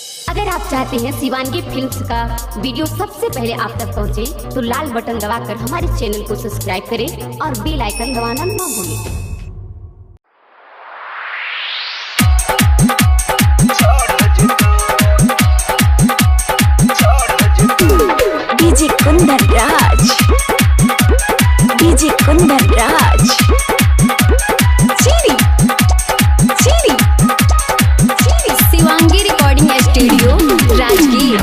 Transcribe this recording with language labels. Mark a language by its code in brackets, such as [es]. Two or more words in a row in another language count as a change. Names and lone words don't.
[hi] अगर आप चाहते हैं शिवानगी फिल्म्स का वीडियो सबसे पहले आप तक पहुंचे, तो लाल बटन दबाकर हमारे चैनल को सब्सक्राइब करें और बेल आइकन दबाना ना भूलें। डीजे कुंदन राज, डीजे कुंदन राज, चीरी चीरी चीरी शिवांगी रिकॉर्डिंग स्टूडियो राजगीर।